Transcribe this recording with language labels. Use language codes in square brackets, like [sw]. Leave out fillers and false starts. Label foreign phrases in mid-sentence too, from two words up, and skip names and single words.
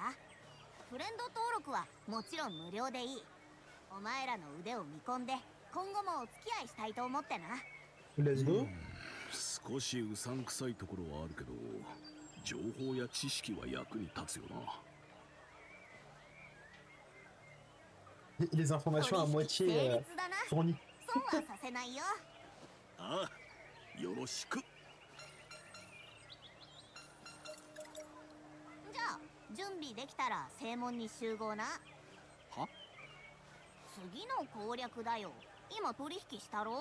[ja] フレンド登録はもちろん無料でいい。お前らの腕を見込んで今後もお付き合いしたいと思ってな。 [en] Let's go. [ja] 少しうさんくさいところはあるけど、情報や知識は役に立つよな。 [fr] Les informations à moitié [ja] 成立だな。 [fr] fournies. [ja] 損はさせないよ。ああ、よろしく。じゃあ準備できたら正門に集合な。は？次の攻略だよ。今取引したろ。